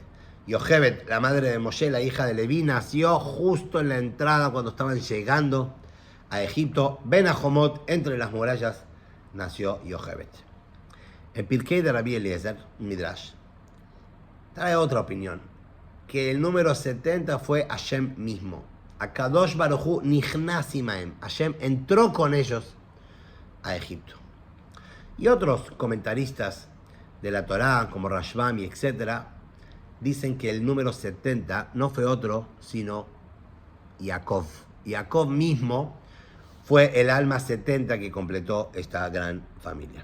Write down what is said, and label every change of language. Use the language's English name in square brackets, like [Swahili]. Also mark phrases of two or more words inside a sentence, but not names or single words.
[Spanish] Yochebed, la madre de Moshe, la hija de Leví, nació justo en la entrada cuando estaban llegando a Egipto. [Hebrew] בין החומות, [Spanish] entre las murallas, nació Yochebed. En Pirkei de Rabbi Eliezer, Midrash, trae otra opinión, que el número 70 fue Hashem mismo. [Hebrew] הקדוש ברוך הוא נכנס עמהם. [Spanish] Hashem entró con ellos a Egipto. Y otros comentaristas de la Torá, como Rashbam y etcétera, dicen que el número 70 no fue otro, sino Jacob. Jacob mismo fue el alma 70 que completó esta gran familia.